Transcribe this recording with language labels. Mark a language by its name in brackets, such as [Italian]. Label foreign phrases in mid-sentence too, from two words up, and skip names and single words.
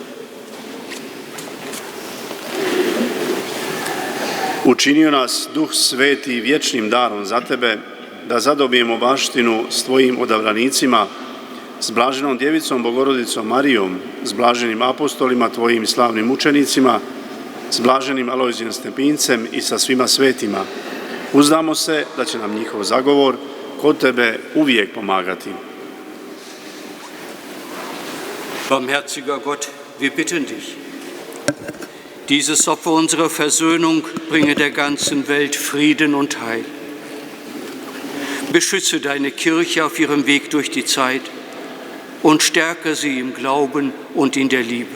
[Croatian] Učinio nas Duh Sveti vječnim darom za Tebe, da zadobijemo baštinu s Tvojim odabranicima, s blaženom Djevicom Bogorodicom Marijom, s blaženim apostolima Tvojim slavnim učenicima, s blaženim Alojzijem Stepincem i sa svima svetima. Uzdamo se da će nam njihov zagovor kod Tebe uvijek pomagati. [German] Barmherziger Gott, wir bitten dich, dieses Opfer unserer Versöhnung bringe der ganzen Welt Frieden und Heil. Beschütze deine Kirche auf ihrem Weg durch die Zeit und stärke sie im Glauben und in der Liebe.